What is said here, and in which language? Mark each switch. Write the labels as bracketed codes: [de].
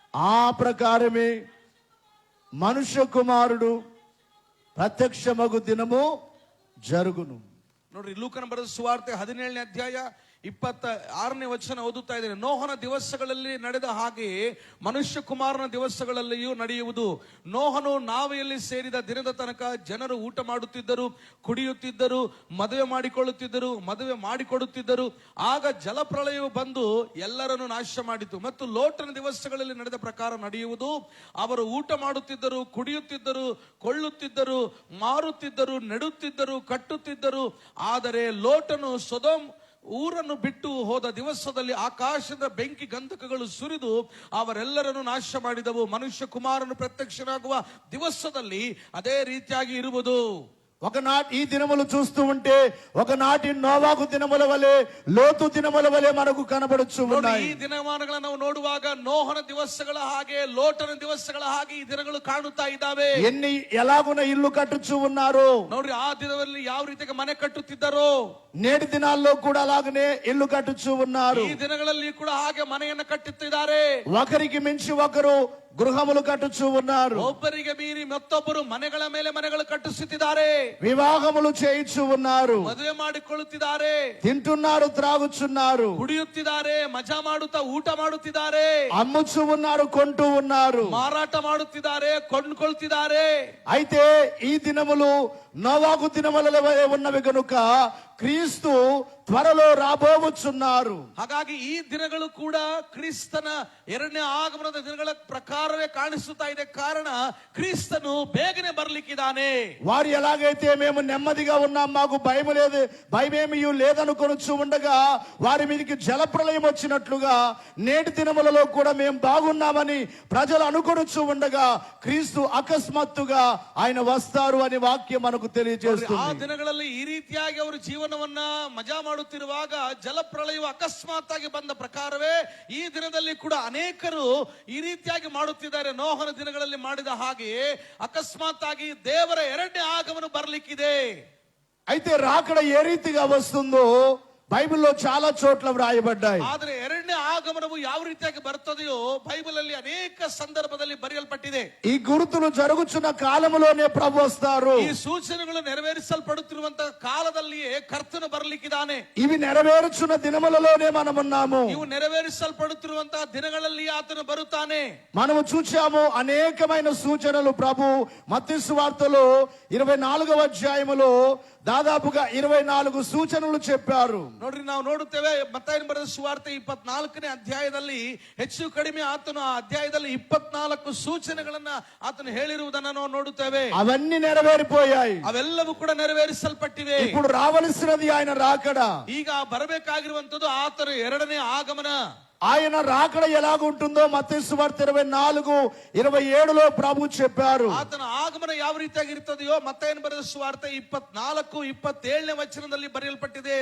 [te] ఆ ప్రకారమే మనుష్య కుమారుడు ప్రత్యక్షమగు దినము జరుగును. [kn] ನೋಡ್ರಿ, ಲೂಕನ ಬರೆದ ಸುವಾರ್ತೆ 17ನೇ ಅಧ್ಯಾಯ 26ನೇ ವಚನ ಓದುತ್ತಾ ಇದ್ದೇನೆ. ನೋಹನ ದಿವಸಗಳಲ್ಲಿ ನಡೆದ ಹಾಗೆ ಮನುಷ್ಯ ಕುಮಾರನ ದಿವಸಗಳಲ್ಲಿಯೂ ನಡೆಯುವುದು. ನೋಹನು ನಾವೆಯಲ್ಲಿ ಸೇರಿದ ದಿನದ ತನಕ ಜನರು ಊಟ ಮಾಡುತ್ತಿದ್ದರು, ಕುಡಿಯುತ್ತಿದ್ದರು, ಮದುವೆ ಮಾಡಿಕೊಡುತ್ತಿದ್ದರು. ಆಗ ಜಲಪ್ರಳಯವು ಬಂದು ಎಲ್ಲರನ್ನು ನಾಶ ಮಾಡಿತು. ಮತ್ತು ಲೋಟನ ದಿವಸಗಳಲ್ಲಿ ನಡೆದ ಪ್ರಕಾರ ನಡೆಯುವುದು. ಅವರು ಊಟ ಮಾಡುತ್ತಿದ್ದರು, ಕುಡಿಯುತ್ತಿದ್ದರು, ಕೊಳ್ಳುತ್ತಿದ್ದರು, ಮಾರುತ್ತಿದ್ದರು, ನೆಡುತ್ತಿದ್ದರು, ಕಟ್ಟುತ್ತಿದ್ದರು. ಆದರೆ ಲೋಟನು ಸೊದೋಮ್ ಊರನ್ನು ಬಿಟ್ಟು ಹೋದ ದಿವಸದಲ್ಲಿ ಆಕಾಶದ ಬೆಂಕಿ ಗಂಧಕಗಳು ಸುರಿದು ಅವರೆಲ್ಲರನ್ನು ನಾಶ ಮಾಡಿದವು. ಮನುಷ್ಯ ಕುಮಾರನು ಪ್ರತ್ಯಕ್ಷನಾಗುವ ದಿವಸದಲ್ಲಿ ಅದೇ ರೀತಿಯಾಗಿ ಇರುವುದು. [te] ఒకనాటి ఈ దినములు చూస్తూ ఉంటే ఒకనాటి నోవాహు దినముల వలె లోతు దినముల వలె మనకు కనబడుచు ఉన్నాయి. [kn] ಈ ದಿನಮಾನಗಳನ್ನು ನಾವು ನೋಡುವಾಗ ನೋಹನ ದಿವಸಗಳ ಹಾಗೆ ಲೋಟನ ದಿವಸಗಳ ಹಾಗೆ ಈ ದಿನಗಳು ಕಾಣುತ್ತಾ ಇದ್ದಾವೆ. [te] ఎలాగున ఇల్లు కట్టుచు ఉన్నారు [kn] ನೋಡ್ರಿ, ಆ ದಿನದಲ್ಲಿ ಯಾವ ರೀತಿಯಾಗಿ ಮನೆ ಕಟ್ಟುತ್ತಿದ್ದರೋ [te] నేటి దినాల్లో కూడా అలాగనే ఇల్లు కట్టుచు ఉన్నారు. [kn] ಈ ದಿನಗಳಲ್ಲಿ ಕೂಡ ಹಾಗೆ ಮನೆಯನ್ನು ಕಟ್ಟುತ್ತಿದ್ದಾರೆ. [te] ఒకరికి మించి ఒకరు గృహములు కట్టుచు ఉన్నారు. [kn] ಒಬ್ಬರಿಗೆ ಮೀರಿ ಮತ್ತೊಬ್ಬರು ಮನೆಗಳ ಮೇಲೆ ಮನೆಗಳು ಕಟ್ಟಿಸುತ್ತಿದ್ದಾರೆ. [te] వివాహములు చేయించు ఉన్నారు. [kn] ಮದುವೆ ಮಾಡಿಕೊಳ್ಳುತ್ತಿದ್ದಾರೆ. [te] తింటున్నారు, త్రాగుచున్నారు, [kn] ಕುಡಿಯುತ್ತಿದ್ದಾರೆ, ಮಜಾ ಮಾಡುತ್ತಾ ಊಟ ಮಾಡುತ್ತಿದ್ದಾರೆ. [te] అమ్ముచు ఉన్నారు, కొంటూ ఉన్నారు, [kn] ಮಾರಾಟ ಮಾಡುತ್ತಿದ್ದಾರೆ, ಕೊಂಡ್ಕೊಳ್ತಿದ್ದಾರೆ. [te] అయితే ఈ దినములు నోవాహు దినములలో ఉన్నవి కనుక క్రీస్తు త్వరలో రాబోవచ్చున్నారు. [kn] ಹಾಗಾಗಿ ಈ ದಿನಗಳು ಕೂಡ ಕ್ರಿಸ್ತನ ಎರಡನೇ ಆಗಮನದ ದಿನಗಳ ಪ್ರಕಾರವೇ ಕಾಣಿಸುತ್ತಾ ಇದೆ. ಕಾರಣ ಕ್ರಿಸ್ತನು ಬೇಗನೆ ಬರ್ಲಿಕ್ಕಿದ್ದಾನೆ. [te] వారు ఎలాగైతే మేము నెమ్మదిగా ఉన్నాం, మాకు భయమేమీ లేదనుకొనొచ్చు ఉండగా వారి మీదకి జలప్రలయం వచ్చినట్లుగా నేటి దినములలో కూడా మేము బాగున్నామని ప్రజలు అనుకొనొచ్చు ఉండగా క్రీస్తు అకస్మాత్తుగా ఆయన వస్తారు అనే వాక్యం మనకు తెలియజేస్తుంది. [kn] ಆ ದಿನಗಳಲ್ಲಿ ಈ ರೀತಿಯಾಗಿ ಅವರು ಜೀವನವನ್ನ ಮಜಾ ಮಾಡುತ್ತಿರುವಾಗ ಜಲಪ್ರಳಯವು ಅಕಸ್ಮಾತ್ ಆಗಿ ಬಂದ ಪ್ರಕಾರವೇ ಈ ದಿನದಲ್ಲಿ ಕೂಡ ಅನೇಕರು ಈ ರೀತಿಯಾಗಿ ಮಾಡುತ್ತಿದ್ದಾರೆ. ನೋಹನ ದಿನಗಳಲ್ಲಿ ಮಾಡಿದ ಹಾಗೆಯೇ ಅಕಸ್ಮಾತ್ ಆಗಿ ದೇವರ ಎರಡನೇ ಆಗಮನ ಬರ್ಲಿಕ್ಕಿದೆ. [te] అయితే రాకడ ఏ రీతిగా వస్తుందో బైబిల్లో చాలా చోట్ల వ్రాయబడ్డాయి. [kn] ಆದರೆ ಎರಡನೇ ಆಗಮನವು ಯಾವ ರೀತಿಯಾಗಿ ಬರುತ್ತದೆಯೋ ಬೈಬಲ್ ಅಲ್ಲಿ ಅನೇಕ ಸಂದರ್ಭದಲ್ಲಿ ಬರೆಯಲ್ಪಟ್ಟಿದೆ. [te] ఈ గుర్తులు జరుగుచున్న కాలములోనే ప్రభు వస్తారు. [kn] ಈ ಸೂಚನೆಗಳು ನೆರವೇರಿಸಲ್ಪಡುತ್ತಿರುವಂತಹ ಕಾಲದಲ್ಲಿಯೇ ಕರ್ತನು ಬರಲಿಕ್ಕಿದ್ದಾನೆ. [te] ఇవి నెరవేరుచున్న దినములలోనే మనమున్నాము. [kn] ಇವು ನೆರವೇರಿಸಲ್ಪಡುತ್ತಿರುವಂತಹ ದಿನಗಳಲ್ಲಿ ಆತನು ಬರುತ್ತಾನೆ. [te] మనము చూచాము అనేకమైన సూచనలు. ప్రభు మత్తయి సువార్తలో 24వ అధ్యాయములో దాదాపుగా 24 సూచనలు చెప్పారు. [kn] ನೋಡ್ರಿ, ನಾವು ನೋಡುತ್ತೇವೆ ಮತ್ತಾಯನ ಬರೆದ ಸುವಾರ್ತೆ 24ನೇ ಅಧ್ಯಾಯದಲ್ಲಿ ಹೆಚ್ಚು ಕಡಿಮೆ ಆತನು ಆ ಅಧ್ಯಾಯದಲ್ಲಿ 24 ಸೂಚನೆಗಳನ್ನ ಆತನು ಹೇಳಿರುವುದನ್ನ ನಾವು ನೋಡುತ್ತೇವೆ. [te] అవన్నీ నెరవేరిపోయాయి. [kn] ಅವೆಲ್ಲವೂ ಕೂಡ ನೆರವೇರಿಸಲ್ಪಟ್ಟಿವೆ. [te] ఇప్పుడు రావలసినది ఆయన రాకడ. [kn] ಈಗ ಬರಬೇಕಾಗಿರುವಂತದ್ದು ಆತನ ಎರಡನೇ ಆಗಮನ. [te] ఆయన రాకడ ఎలాగుంటుందో మత్తయి సువార్త 24:27లో ప్రభు చెప్పారు. [kn] ಆತನ ಆಗಮನ ಯಾವ ರೀತಿಯಾಗಿ ಇರುತ್ತದೆಯೋ ಮತ್ತಾಯನ ಬರೆದ ಸುವಾರ್ತೆ 24:27ನೇ ವಚನದಲ್ಲಿ ಬರೆಯಲ್ಪಟ್ಟಿದೆ.